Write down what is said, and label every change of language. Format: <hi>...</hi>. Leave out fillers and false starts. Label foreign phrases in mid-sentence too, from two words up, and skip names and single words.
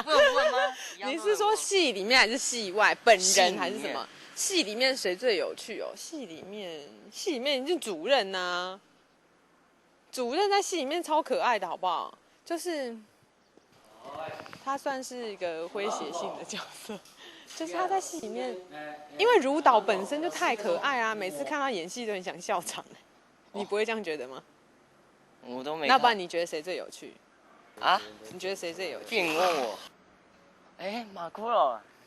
<zh>不能問嗎？你是說戲裡面還是戲外？本人還是什麼？戲裡面誰最有趣哦？戲裡面是主任啊，主任在戲裡面超可愛的，好不好？就是他算是一個詼諧性的角色，就是他在戲裡面，因為如導本身就太可愛啊，每次看他演戲都很想笑場。你不會這樣覺得嗎？我都沒。那不然你覺得誰最有趣？啊？你覺得誰最有趣？你問我。馬庫羅。</zh>